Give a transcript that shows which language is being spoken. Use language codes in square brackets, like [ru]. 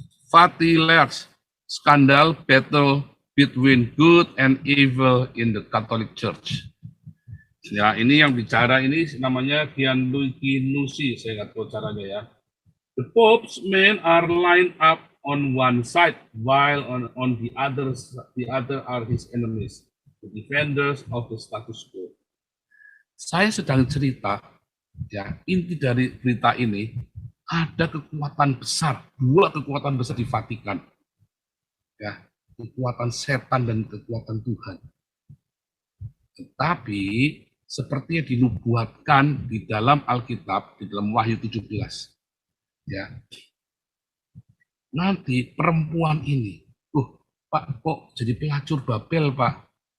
[en] Vatileaks, skandal battle between good and evil in the Catholic Church. [id] Ya, ini yang bicara ini namanya Gianluigi Nusi, saya nggak tahu caranya ya. [en] The Pope's men are lined up on one side, while on the other are his enemies, the defenders of the status quo. [id] Saya sedang cerita, ya inti dari berita ini ada kekuatan besar, dua kekuatan besar di Vatikan, ya kekuatan setan dan kekuatan Tuhan. Tetapi seperti yang dinubuatkan di dalam Alkitab, di dalam Wahyu 17, ya nanti perempuan ini, Pak kok jadi pelacur Babel Pak?